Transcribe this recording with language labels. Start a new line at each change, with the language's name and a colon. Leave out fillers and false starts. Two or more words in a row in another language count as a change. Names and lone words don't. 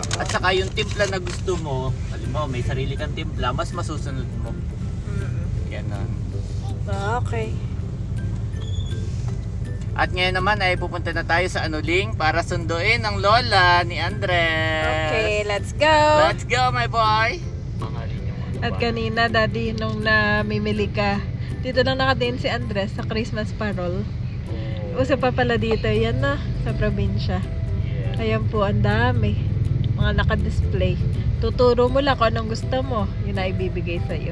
Filipino: At saka yung timpla na gusto mo, halimbawa may sarili kang timpla, mas masusunod mo. Ganon. Okay. At ngayon naman ay pupunta na tayo sa Anuling para sunduin ang lola ni Andres.
English: Okay, let's go. Let's go my boy!
Filipino: At kanina, daddy, nung namimili ka, dito lang nakatingin si Andres sa Christmas Parol. Uso pa pala dito, yan na, sa probinsya. Ayan po, ang dami. Mga naka-display. Tuturo mo lang kung anong gusto mo, yun na ibibigay sa'yo.